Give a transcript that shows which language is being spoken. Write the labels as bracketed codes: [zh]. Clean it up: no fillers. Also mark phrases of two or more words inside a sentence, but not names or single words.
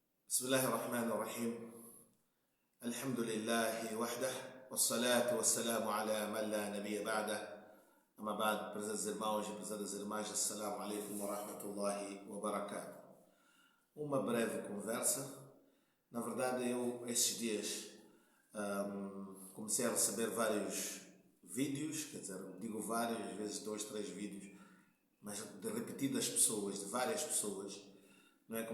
[ar] بسم الله الرحمن الرحيم. الحمد لله وحده والصلاة والسلام على من لا نبي بعده. أما بعد, [pt] prezados irmãos e prezadas irmãs, [ar] السلام عليكم ورحمة الله وبركاته. [pt] Uma breve conversa. Na verdade, eu esses dias comecei a receber vários vídeos, quer dizer, digo vários, às vezes 2, 3 vídeos, mas de repetidas pessoas, de várias pessoas. Não é?